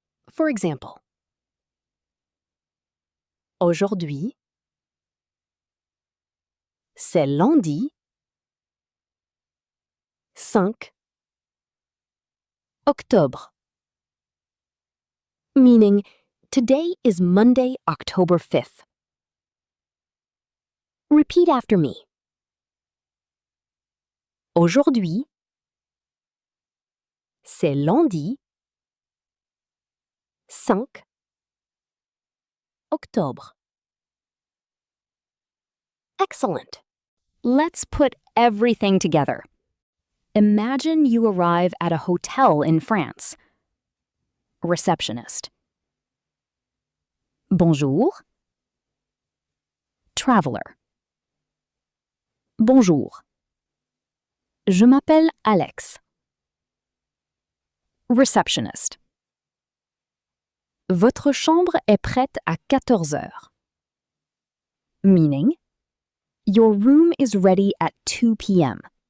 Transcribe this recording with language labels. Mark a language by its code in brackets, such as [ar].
[en] For example, [fr] aujourd'hui, c'est lundi 5 octobre. [en] Meaning, today is Monday, October 5th. Repeat after me. [fr] Aujourd'hui, c'est lundi 5 octobre. [en] Excellent. Let's put everything together. Imagine you arrive at a hotel in France. Receptionist. Bonjour. Traveler. Bonjour. [fr] Je m'appelle Alex. [en] Receptionist. [fr] Votre chambre est prête à 14 heures. [en] Meaning, your room is ready at 2 p.m.